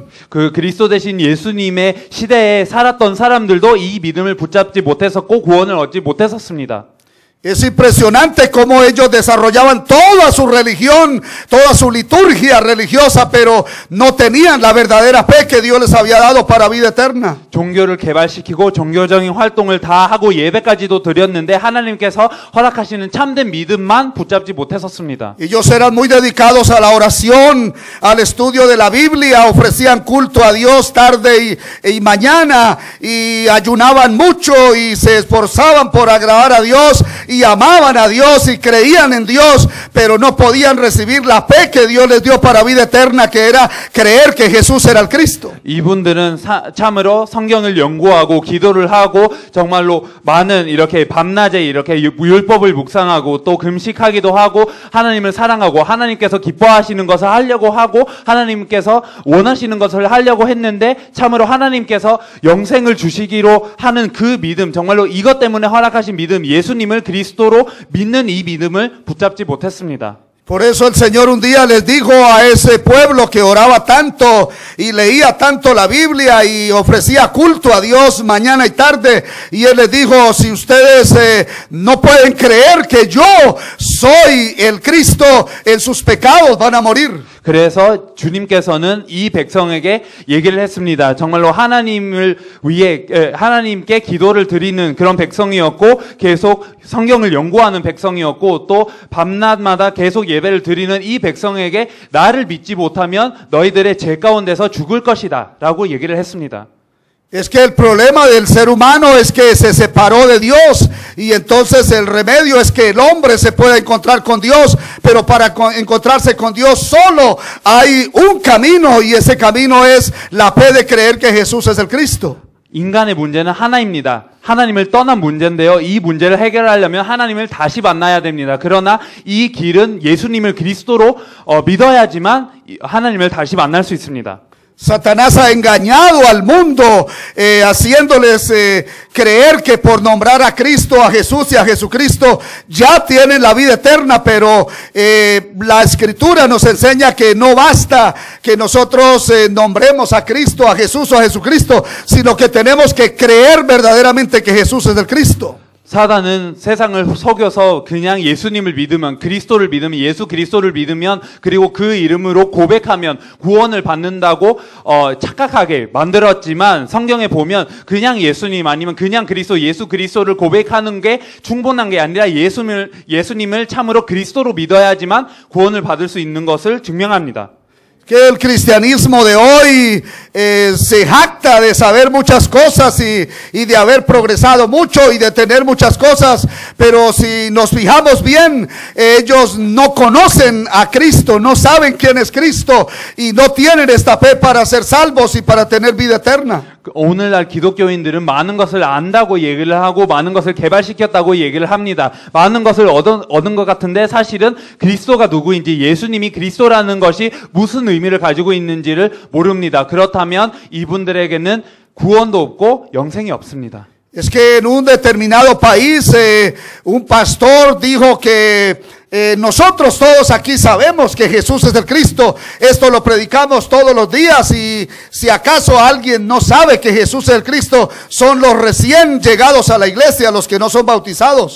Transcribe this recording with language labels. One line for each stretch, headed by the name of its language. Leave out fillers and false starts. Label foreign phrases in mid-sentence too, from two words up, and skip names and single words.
Korean: 그 그리스도 대신 예수님의 시대에 살았던 사람들도 이 믿음을 붙잡지 못했었고 구원을 얻지 못했었습니다.
Spanish: Es impresionante cómo ellos desarrollaban toda su religión, toda su liturgia religiosa, pero no tenían la verdadera fe que Dios les había dado para vida eterna.
Korean: 종교를 개발시키고 종교적인 활동을 다 하고 예배까지도 드렸는데 하나님께서 허락하시는 참된 믿음만 붙잡지 못했었습니다.
Spanish: Ellos eran muy dedicados a la oración, al estudio de la Biblia, ofrecían culto a Dios tarde y mañana, y ayunaban mucho y se esforzaban por agradar a Dios. Y amaban a Dios y creían en Dios, pero no podían recibir la fe que Dios les dio para vida eterna, que era creer que Jesús era el Cristo.
Korean: 이분들은 참으로 성경을 연구하고 기도를 하고 정말로 많은 이렇게 밤낮에 이렇게 율법을 묵상하고 또 금식하기도 하고 하나님을 사랑하고 하나님께서 기뻐하시는 것을 하려고 하고 하나님께서 원하시는 것을 하려고 했는데 참으로 하나님께서 영생을 주시기로 하는 그 믿음, 정말로 이것 때문에 허락하신 믿음, 예수님을 그리스도로 믿는 이 믿음을 붙잡지 못했습니다.
Spanish: Por eso el Señor un día les dijo a ese pueblo que oraba tanto y leía tanto la Biblia y ofrecía culto a Dios mañana y tarde, y Él les dijo, si ustedes no pueden creer que yo soy el Cristo, en sus pecados van a morir.
Korean: 그래서 주님께서는 이 백성에게 얘기를 했습니다. 정말로 하나님을 위해 하나님께 기도를 드리는 그런 백성이었고 계속 성경을 연구하는 백성이었고 또 밤낮마다 계속 예배를 드리는 이 백성에게 나를 믿지 못하면 너희들의 죄 가운데서 죽을 것이다 라고 얘기를 했습니다.
Spanish: Es que el problema del ser humano es que se separó de Dios, y entonces el remedio es que el hombre se pueda encontrar con Dios, pero para encontrarse con Dios solo hay un camino, y ese camino es la fe de creer que Jesús es el Cristo.
Korean: 인간의 문제는 하나입니다. 하나님을 떠난 문제인데요. 이 문제를 해결하려면 하나님을 다시 만나야 됩니다. 그러나 이 길은 예수님을 그리스도로 믿어야지만 하나님을 다시 만날 수 있습니다.
Spanish: Satanás ha engañado al mundo, haciéndoles creer que por nombrar a Cristo, a Jesús y a Jesucristo ya tienen la vida eterna, pero la Escritura nos enseña que no basta que nosotros nombremos a Cristo, a Jesús o a Jesucristo, sino que tenemos que creer verdaderamente que Jesús es el Cristo.
Korean: 사단은 세상을 속여서 그냥 예수님을 믿으면, 그리스도를 믿으면, 예수 그리스도를 믿으면, 그리고 그 이름으로 고백하면 구원을 받는다고 착각하게 만들었지만, 성경에 보면 그냥 예수님 아니면 그냥 그리스도, 예수 그리스도를 고백하는 게 충분한 게 아니라 예수님을 참으로 그리스도로 믿어야지만 구원을 받을 수 있는 것을 증명합니다.
Spanish: Que el cristianismo de hoy se jacta de saber muchas cosas y de haber progresado mucho y de tener muchas cosas, pero si nos fijamos bien, ellos no conocen a Cristo, no saben quién es Cristo y no tienen esta fe para ser salvos y para tener vida eterna.
Korean: 오늘날 기독교인들은 많은 것을 안다고 얘기를 하고 많은 것을 개발시켰다고 얘기를 합니다. 많은 것을 얻은 것 같은데 사실은 그리스도가 누구인지, 예수님이 그리스도라는 것이 무슨 의미를 가지고 있는지를 모릅니다. 그렇다면 이분들에게는 구원도 없고 영생이 없습니다.
Spanish: Es que en un determinado país un pastor dijo que nosotros todos aquí sabemos que Jesús es el Cristo. Esto lo predicamos todos los días, y si acaso alguien no sabe que Jesús es el Cristo, son los recién llegados a la iglesia, los que no son bautizados.